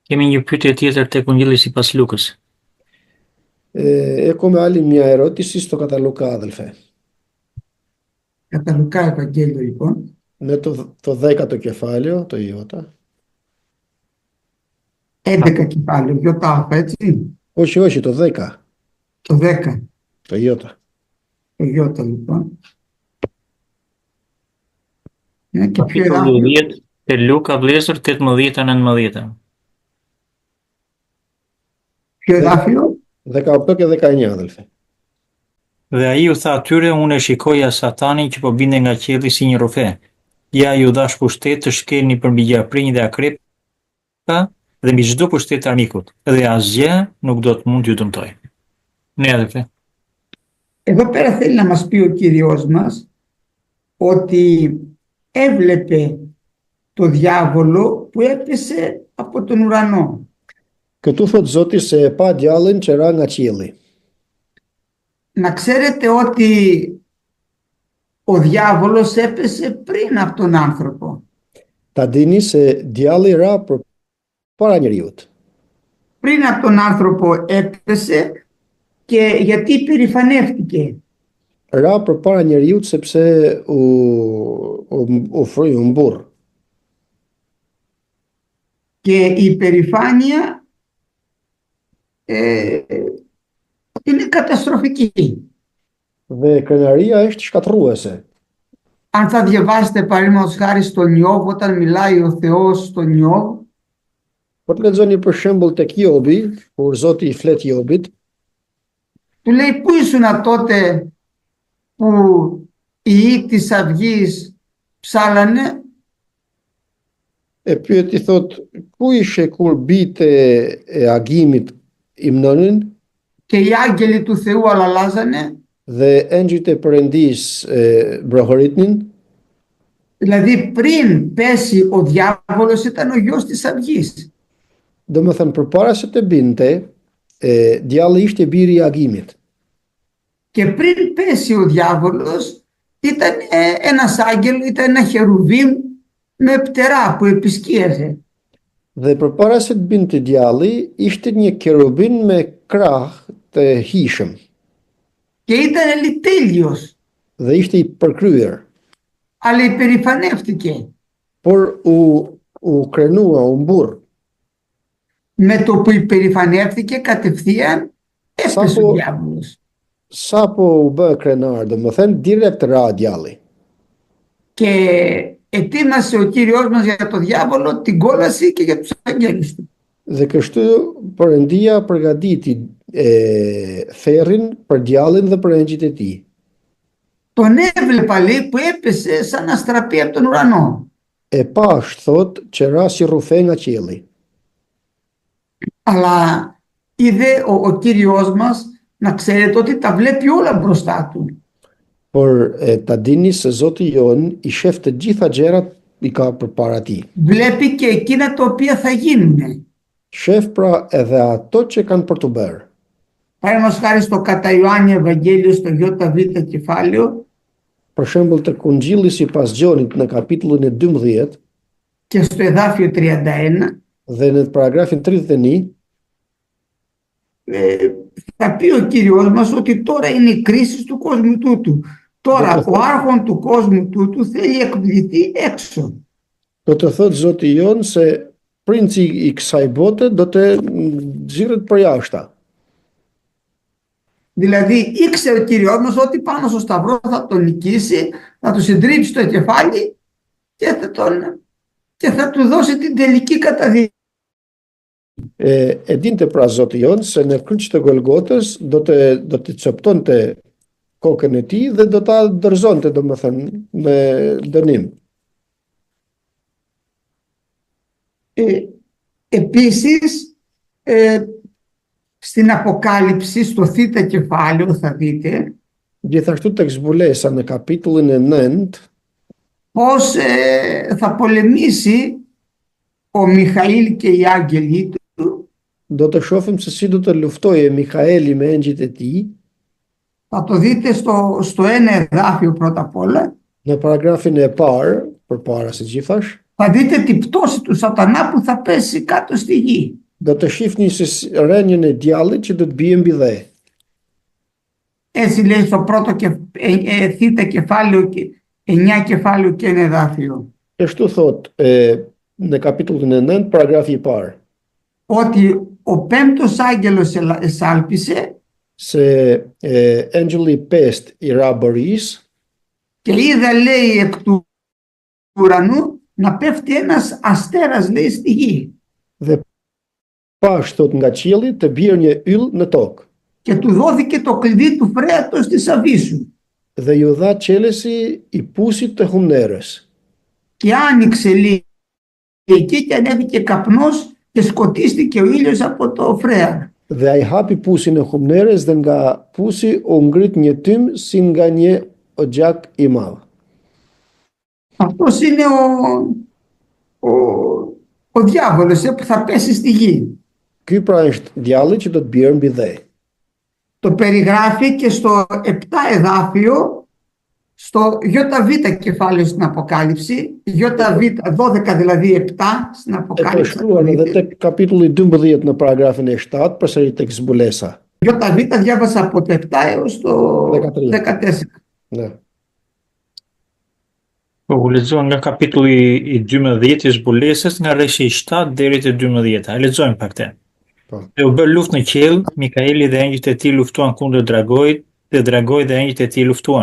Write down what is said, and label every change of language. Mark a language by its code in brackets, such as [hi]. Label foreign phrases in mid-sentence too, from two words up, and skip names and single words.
[sq] Kemi një pyetje tjetër tek Ungjilli sipas Lukës. [el] Έχουμε άλλη μια ερώτηση στο κατά Λουκά, αδελφέ. Κατά Λουκά Ευαγγέλιο λοιπόν. Είναι το 10ο κεφάλαιο, το Ιώτα. 11 κεφάλαιο, Ιώτα, έτσι. Όχι, το 10. Το 10. Το Ιώτα. Το Ιώτα λοιπόν. Είναι και πιο [sq] Kapitulli [el] εδάφιο. [sq] 10 te Luka vlezër 18-19. [el] Πιο εδάφιο. 18 και 19, αδελφέ. [sq] Dhe ai u tha atyre, unë e shikoja Satanin që po binte nga qielli si një rufe. Ja ju dhash pushtet të shkelni përmbi gjaprinj dhe akrepa dhe mbi çdo pushtet të armikut, dhe asgjë nuk do të mund t'ju dëmtoj. Ne adhe. [el] Εδώ πέρα θέλει να μας πει ο Κύριος μας ότι έβλεπε το διάβολο που έπεσε από τον ουρανό. [sq] Këtu thot Zoti se e pa djallin që ra nga qielli. [el] Να ξέρετε ότι ο διάβολος έπεσε πριν από τον άνθρωπο. [sq] Ta dini se djalli ra para njeriut. [el] Πριν από τον άνθρωπο έπεσε και γιατί υπερηφανεύτηκε. [sq] Ra para njeriut sepse u fryi, u mburr. [el] Και η υπερηφάνεια είναι καταστροφική. [sq] Dhe krenaria është shkatërruese. [el] Αν θα διαβάσετε παραδείγματος χάρη στον Ιώβ, όταν μιλάει ο Θεός στον Ιώβ, [sq] Po të lexoni për shembull tek Jobi, kur Zoti i flet Jobit, [el] του λέει πού ήσουν τότε που οι ιοί της αυγής ψάλανε, [sq] pyet i thot, ku ishe kur bite e agimit imnonin [el] και οι άγγελοι του Θεού αλαλάζανε, [sq] dhe engjëjt e Perëndis brohoritnin. [el] δηλαδή πριν πέσει ο διάβολος ήταν ο γιος της αυγής. [sq] Domethënë përpara se të binte, djalli ishte biri i agimit. [el] Και πριν πέσει ο διάβολος ήταν ένας άγγελος, ήταν ένα χερουβίμ με πτερά που επισκίαζε. [sq] Dhe përpara se të binte djalli, ishte një kerubin me krah të hishëm. [el] Και ήταν τέλειος. [sq] Dhe ishte i përkryer. [el] Αλλά υπερηφανεύτηκε. [sq] Por u krenua, u mburr. [el] Με το που υπερηφανεύτηκε κατευθείαν έπεσε ο διάβολος. [sq] Sapo u bë krenar, domethënë direkt ra djalli. [el] Και ετοίμασε ο Κύριος μας για το διάβολο την κόλαση και για τους αγγέλους του. [sq] Dhe kështu Perëndia përgatiti therrin për djallin dhe për engjëjt e tij. [el] Τον έβλεπα λέει που έπεσε σαν αστραπή από τον ουρανό. [sq] Pash thot që ra si rrufe nga qielli. [el] Αλλά είδε ο Κύριος μας, να ξέρετε ότι τα βλέπει όλα μπροστά του. [sq] Por ta dini se Zoti jon i shef të gjitha gjërat i ka përpara tij. [el] Βλέπει και εκείνα τα οποία θα γίνουν. [sq] Shef pra edhe ato që kanë për të bërë. [el] Παραδείγματος χάρη στο κατά Ιωάννη Ευαγγέλιο στο ΙΒ κεφάλαιο, [sq] Për shembull tek Ungjilli sipas Gjonit në kapitullin e 12 [el] και στο εδάφιο 31, [sq] dhe në paragrafin 31, [el] θα πει ο Κύριος μας ότι τώρα είναι η κρίση του κόσμου τούτου. Τώρα ο άρχον του κόσμου τούτου θέλει εκπληθεί έξω. [sq] do të thotë Zoti jon se princi i kësaj bote do të nxirret për jashta. [el] Δηλαδή ήξερε ο Κύριος μας ότι πάνω στο σταυρό θα τον νικήσει, θα του συντρίψει το κεφάλι και θα του δώσει την τελική καταδίκη. [sq] E dinte pra Zoti jon se në kryq të Golgotës do të çoptonte kokën e tij dhe do ta dorëzonte domethënë me dënim. [el] Επίσης, στην Αποκάλυψη, στο Θ κεφάλαιο θα δείτε [sq] Gjithashtu tek zbulesa në kapitullin e 9 [el] πως θα πολεμήσει ο Μιχαήλ και οι άγγελοι του. [sq] do të shohim se si do të luftojë Mikaeli me engjëjt e tij. [el] Θα το δείτε στο ένα εδάφιο πρώτα απ' όλα. [sq] Në paragrafin e parë, përpara se gjithash, [el] Θα δείτε την πτώση του σατανά που θα πέσει κάτω στη γη. [sq] do të shihni se rënjën e djallit që do të bie mbi dhe. [el] Έτσι λέει στο πρώτο θήτα κεφάλαιο, 9 κεφάλαιο και ένα εδάφιο. [sq] E kështu thot në kapitullin e 9, paragrafi i parë, [el] Ότι ο πέμπτος άγγελος εσάλπισε [sq] se engjëlli 5 i ra bëris [el] και είδα, λέει, εκ του ουρανού να πέφτει ένας αστέρας, λέει, στη γη. [sq] dhe pash thot nga qielli të bjerë një yll në tokë. [el] Και του δόθηκε το κλειδί του φρέατος της Αβύσσου. [sq] Dhe ju dha qelesi i pusit të humnerës. [el] Και άνοιξε, λέει, εκεί και ανέβηκε καπνός και σκοτίστηκε ο ήλιος από το φρέα. [sq] Dhe ai hapi pusin e humnerës dhe nga pusi u ngrit një tym si nga një ogjak i madh. [el] Αυτός είναι ο διάβολος που θα πέσει στη γη. [sq] Ky pra është djalli që do të bjerë mbi dhe. [el] Το περιγράφει και στο 7 εδάφιο, στο ΙΒ κεφάλαιο στην Αποκάλυψη, ΙΒ 12 δηλαδή 7 στην [sq] E po [el] Αποκάλυψη. [sq] shkruan edhe tek kapitulli 12 në paragrafin e 7, përsëri tek zbulesa. [el] ΙΒ διάβασα από το 7 έως το 14. [sq] Ne. Po u lexojmë nga kapitulli i 12 i zbulesës nga rreshi i 7 deri te 12. E lexojmë pak këtë. Po. Dhe u bë luftë në qiell, Mikaeli dhe engjëjt e tij luftuan kundër dragojit, dhe dragoi dhe engjëjt e tij luftuan.